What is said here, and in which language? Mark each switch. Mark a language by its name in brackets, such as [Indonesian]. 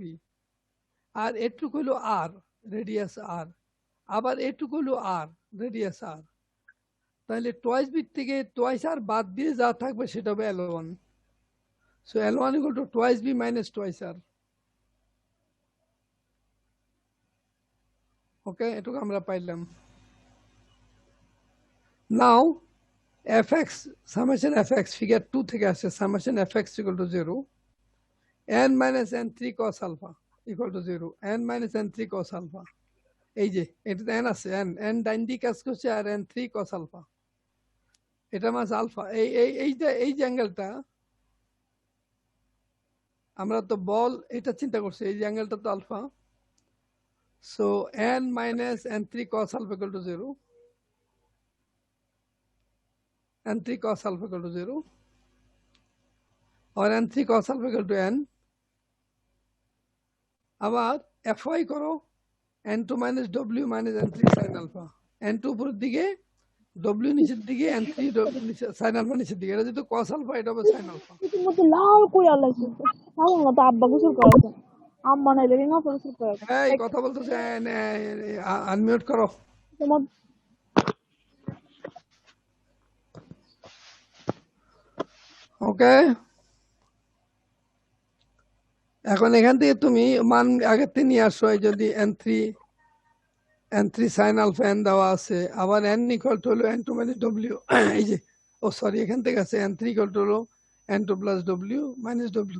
[Bangla] B, আর এটুকু হলো আর, radius আর, আবার এটুকু হলো আর, রেডিয়াস আর। তাহলে টোয়াইস বি থেকে টোয়াইস আর বাদ দিয়ে যা থাকবে সেটা হবে L1। [English] So L1 equal to twice B minus twice R. [Bangla] Okay, এটুকু আমরা পাইলাম। Now fx summation fx figure 2 থেকে আসছে summation fx equal to 0 n minus n3 cos alpha equal to 0 n minus n3 cos alpha এই যে এটা n আছে n ডাইন দিকে কাজ করছে আর n3 cos alpha এটা মাস আলফা এই যে অ্যাঙ্গেলটা আমরা তো বল এটা চিন্তা করছি এই যে অ্যাঙ্গেলটা তো alpha so n minus n3 cos alpha equal to 0 n3 cos alpha equal to 0 or n3 cos alpha equal to n আবার fy করো n2 minus w minus n3 sin alpha n2 উপরের দিকে w নিচের দিকে n3 sin alpha নিচের দিকে এটা যেহেতু cos alpha এটা হবে sin alpha মধ্যে লাল কইরা লাগছে আমার মতো আব্বা গোসল করেছে আম্মা নাই লেগে না গোসল করেছে এই কথা বলতেছে আনমিউট করো তোমার ওকে এখন এখান থেকে তুমি মান আগের থেকে নিয়ে আসো যদি n3 sin alpha n দেওয়া আছে আবার n ইকুয়াল টু হলো n2 minus w এই যে ও সরি এখান থেকে আছে n3 ইকুয়াল টু হলো n2 plus w minus w